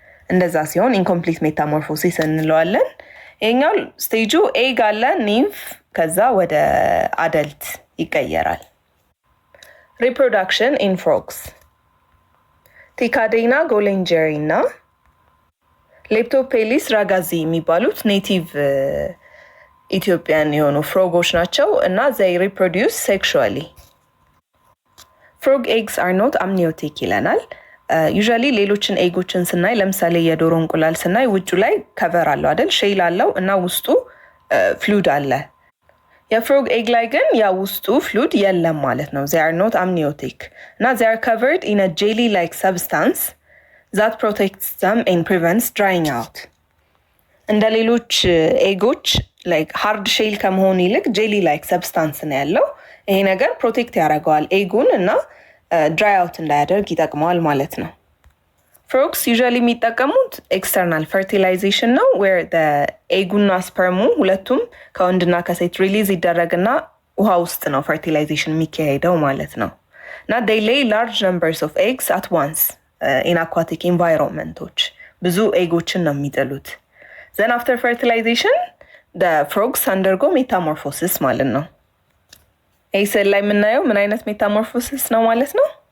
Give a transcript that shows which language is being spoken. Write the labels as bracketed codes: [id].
[am] እንደዛ ሲሆን ኢንኮምፕሊት ሜታሞርፎሲስ እንለዋለን። ይሄኛው ስቴጁ ኤግ አለ፣ ኒምፍ፣ ከዛ ወደ አደልት ይቀየራል። ሪፕሮዳክሽን ኢን ፍሮግስ ቲካዴና ጎሌንጀሪ እና ሌፕቶፔሊስ ራጋዚ የሚባሉት ኔቲቭ ኢትዮጵያን የሆኑ ፍሮጎች ናቸው እና [en] they reproduce sexually. Frog eggs are not amniotic [am] ይለናል። ዩዥዋሊ ሌሎችን ኤጎችን ስናይ ለምሳሌ የዶሮ እንቁላል ስናይ ውጩ ላይ ከቨር አለው አይደል? ሼል አለው እና ውስጡ ፍሉድ አለ። የፍሮግ ኤግ ላይ ግን ያ ውስጡ ፍሉድ የለም ማለት ነው። [en] they are not amniotic [am] እና [en] they are covered in a jelly like substance that protects them and prevents drying out. [am] እንደ ሌሎች ኤጎች ላይክ ሃርድ ሼል ከመሆኑ ይልቅ ጄሊ ላይክ ሰብስታንስ ነው ያለው። ይሄ ነገር ፕሮቴክት ያደርገዋል ኤጉን እና ድራይ አውት እንዳያደርግ ይጠቅመዋል ማለት ነው። ፍሮግስ ዩዥዋሊ የሚጠቀሙት ኤክስተርናል ፈርቲላይዜሽን ነው [en] where the [am] ኤጉና ስፐርሙ ሁለቱም ከወንድና ከሴት ሪሊዝ ይደረግና ውሃ ውስጥ ነው ፈርቲላይዜሽን የሚካሄደው ማለት ነው። እና [en] they lay large numbers of eggs at once in aquatic [am] environmentዎች ብዙ ኤጎችን ነው የሚጥሉት። [en] then after fertilization the frogs undergo metamorphosis [am] ማለት ነው። ይህ ስዕል ላይ የምናየው ምን አይነት ሜታሞርፎሲስ ነው ማለት ነው?